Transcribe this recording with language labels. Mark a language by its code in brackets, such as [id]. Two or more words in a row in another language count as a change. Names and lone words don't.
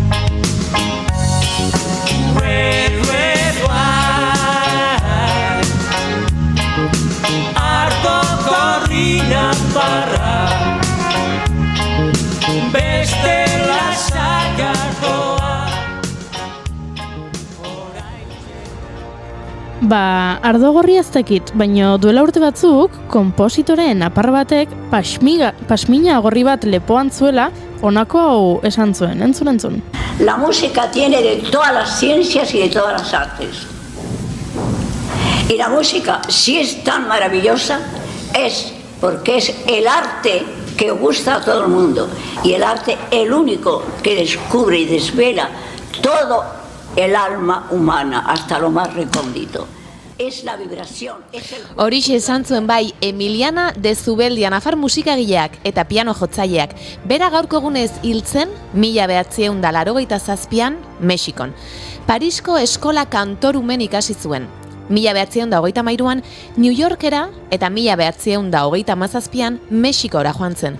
[en] Red, red wine, [eu] ardo gorrina parra, beste lasagardoa. Ba, ardo gorri ez dakit, baina duela urte batzuk, konpositoreen apar batek pasmina gorri bat lepoan zuela, honako hau esan zuen, entzun. [es] La música tiene de todas las ciencias y de todas las artes. Y la música, si es tan maravillosa, es porque es el arte que gusta a todo el mundo. Y el arte, el único que descubre y desvela todo el alma humana, hasta lo más recóndito. Es la vibración, es el... [eu] Horixe esan zuen bai Emiliana de Zubeldia nafar musikagileak eta piano jotzaileak. Bera gaurko egunez hiltzen 1987an Mexikon. Parisko eskola kantorumen ikasi zuen. 1983an New Yorkera eta 1987an Mexikora joan zen.